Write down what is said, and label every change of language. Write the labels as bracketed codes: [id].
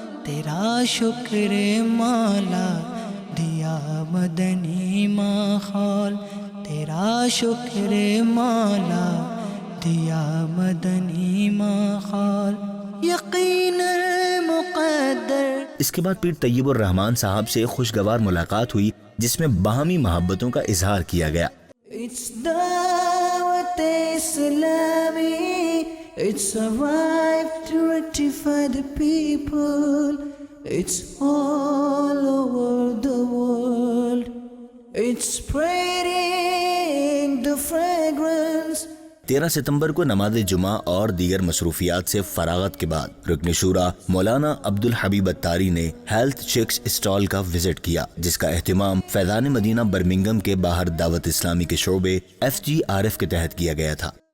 [pa] تیرا شکر مولا دیا مدنی ماحول, تیرا شکر مولا دیا مدنی ماحول. [ur] یقین مقدر. اس کے بعد پیر طیب الرحمان صاحب سے خوشگوار ملاقات ہوئی جس میں باہمی محبتوں کا اظہار کیا گیا. [en] It's Dawat Islami, it's a right to rectify the people, it's all over the world, it's spreading the fragrance. [ur] 13 ستمبر کو نماز جمعہ اور دیگر مصروفیات سے فراغت کے بعد رکن شورا مولانا عبدالحبیب اتاری نے ہیلتھ چیکس اسٹال کا وزٹ کیا, جس کا اہتمام فیضان مدینہ برمنگم کے باہر دعوت اسلامی کے شعبے FGRF کے تحت کیا گیا تھا.